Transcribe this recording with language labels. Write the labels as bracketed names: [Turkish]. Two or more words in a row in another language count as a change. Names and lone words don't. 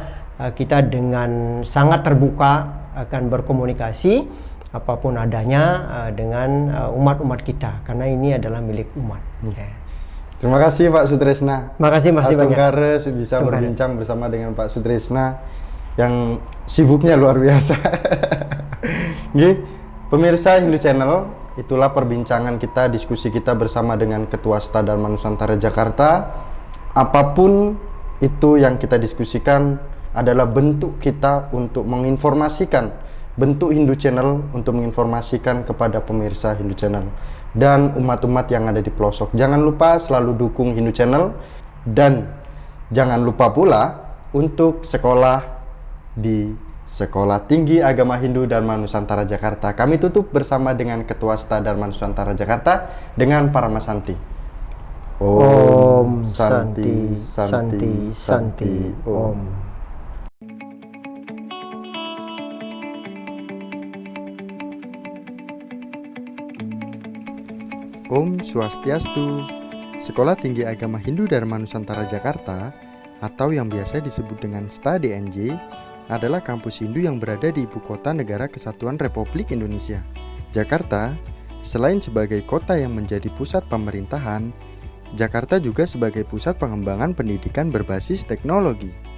[Indonesian] Kita dengan sangat terbuka akan berkomunikasi apapun adanya dengan umat-umat kita, karena ini adalah milik umat. Terima kasih Pak Sutresna. Terima kasih masih banyak. Bisa berbincang bersama dengan Pak Sutresna yang sibuknya luar biasa. Nggih, pemirsa Hindu Channel, itulah perbincangan kita, diskusi kita bersama dengan Ketua Setara Dharma Nusantara Jakarta. Apapun itu yang kita diskusikan adalah bentuk kita untuk menginformasikan, bentuk Hindu Channel untuk menginformasikan kepada pemirsa Hindu Channel dan umat-umat yang ada di pelosok. Jangan lupa selalu dukung Hindu Channel, dan jangan lupa pula untuk sekolah di Sekolah Tinggi Agama Hindu Dharma Nusantara Jakarta. Kami tutup bersama dengan Ketua Setara Dharma Nusantara Jakarta dengan Parama Santi. [Sanskrit] Om Santi Santi Santi Om. Om Swastiastu. [Indonesian] Sekolah Tinggi Agama Hindu Dharma Nusantara Jakarta atau yang biasa disebut dengan STA DNJ adalah kampus Hindu yang berada di ibu kota negara Kesatuan Republik Indonesia. Jakarta, selain sebagai kota yang menjadi pusat pemerintahan, Jakarta juga sebagai pusat pengembangan pendidikan berbasis teknologi.